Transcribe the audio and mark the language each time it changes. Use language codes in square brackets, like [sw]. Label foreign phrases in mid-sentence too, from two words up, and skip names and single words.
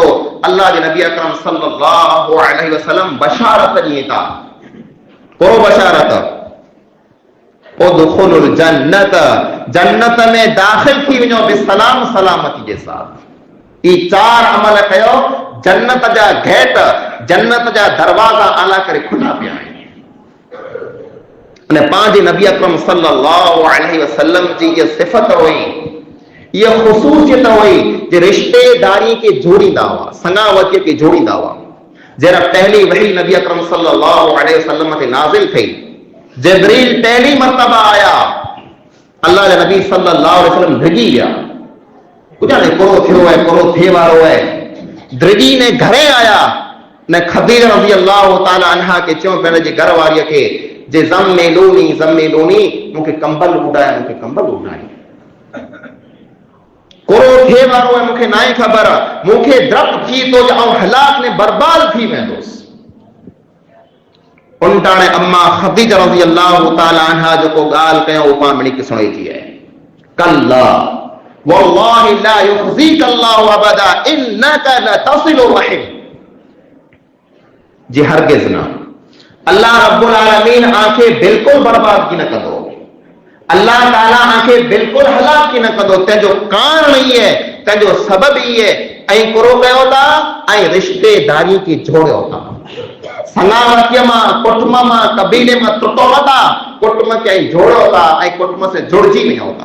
[sd] अल्लाह के नबी अकरम [ar] صلى الله عليه وسلم [sd] बशारत ॾिए था, को बशारत, [ar] ادخلوا الجنة, [sd] जन्नत में दाखिल थी वञो बिसलाम, सलामती के साथ। ई चार अमल कयो, जन्नत जा गेट, जन्नत जा दरवाजा आला करे खुला पिया आहिनि। अने पंज नबी अकरम [ar] صلى الله عليه وسلم [sd] जी ये सिफ़त हुई, ये ख़ुसूसियत हुई जे रिश्तेदारी के जोड़ींदा हुआ, संगावतीअ खे जोड़ींदा हुआ। जरा पहली वही नबी अकरम [ar] صلى الله عليه وسلم [sd] ते नाज़िल थी, जिब्रील पहली मरतबा आया, अल्लाह जे नबी सल्लल्लाहु अलैहि वसल्लम ड्रिगी विया, कुझु पूरो थियो है, पूरो थिए वारो है, ड्रिगी ने घरे आया ने खदीजा [ar] رضي الله تعالى عنها [sd] के चयो पंहिंजे जे घर वारीअ खे जे ज़म्मिलूनी मूंखे कंबल उॾाए, मूंखे कंबल उॾाए, कोरो थिए वारो है, मूंखे नाहे ख़बर, मूंखे डपु थी थो जो आउं हलाक ने बर्बाद थी वेंदुसि। उन टाणे अम्मा खदीजा [ar] رضي الله تعالى عنها [sd] जेको ॻाल्हि कयो उहो पाण मिली सुणिजी आहे, [ar] كلا والله لا يخزيك الله أبدا إنك لتصل الرحم, [sd] जी हरगिज़ न, [ar] الله رب العالمين [sd] आंखे बिल्कुलु बर्बाद की न कंदो, अल्लाह ताला आंखे बिल्कुलु हलाक की न कंदो। तंहिंजो कारण ई आहे, तंहिंजो सबबु ई आहे, ऐं पूरो कयो था ऐं रिश्तेदारी खे जोड़ियो था, सनावतीअ मां, कुटुंब मां, कबीले मां टुटो था, कुटुंब खे जोड़ियो था ऐं कुटुंब से जुड़जी वियो था।